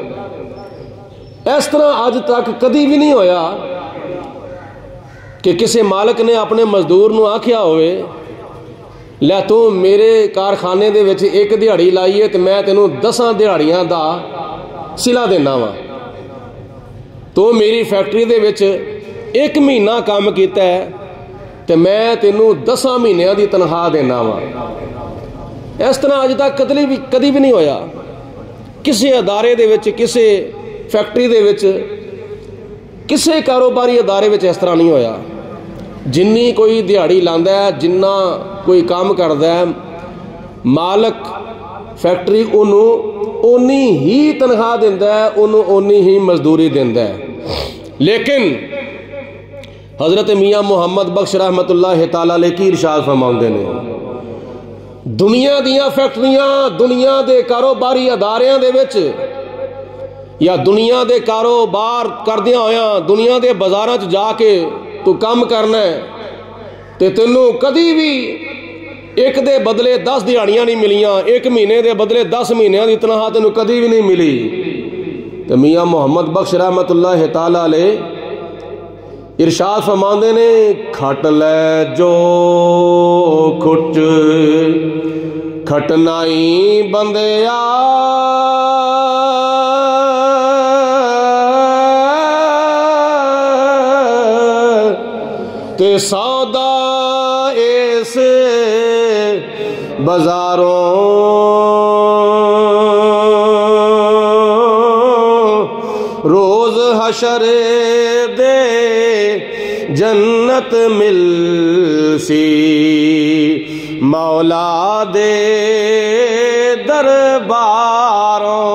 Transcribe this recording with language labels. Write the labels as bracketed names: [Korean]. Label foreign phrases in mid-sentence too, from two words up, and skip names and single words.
[Punjabi] اس طرح اج تک کدی بھی نہیں ہویا کہ کسی مالک نے اپنے مزدور نو آکھیا ہوئے لے تو میرے کارخانے دے وچ ایک دیہڑی لائیے تو میں تینوں 10 دیہڑیاں دا سلا دینا وا، تو میری فیکٹری دے وچ ایک مہینہ کام کیتا ہے تو میں تینوں 10 مہینیاں دی تنخواہ دینا وا۔ اس طرح اج تک کدی بھی نہیں ہویا کسی ادارے دے وچ، کسی فیکٹری دے وچ، کسی کاروباری ادارے وچ اس طرح نہیں ہویا۔ جنی کوئی دیہڑی لاندا ہے، جنہ کوئی کام کردا ہے، مالک فیکٹری انہوں اونی ہی تنخواہ دیندا ہے، انہوں اونی ہی مزدوری دیندا ہے۔ لیکن حضرت میاں محمد بخش رحمت اللہ تعالیٰ علیہ کی ارشاد فرماؤندے نے، دنیا دیاں فیکٹریاں، دنیا دے کاروباری اداریاں دے وچ یا دنیا دے کاروبار کردیاں ہویاں دنیا دے بازاراں چ جا کے تو کام کرنا ہے تے تینوں کدی بھی ایک دے بدلے 10 دیہڑیاں نہیں ملیاں، ایک مہینے دے بدلے 10 مہینیاں دی تنخواہ تینوں کدی بھی نہیں ملی۔ تے میاں محمد بخش رحمت اللہ تعالیٰ علیہ ارشاد فرماندے نے، کھٹ لے جو کھٹ کھٹنائی بندیا تے سودا اس بازاروں روز حشر دے جنت مل سی مولا دے درباروں،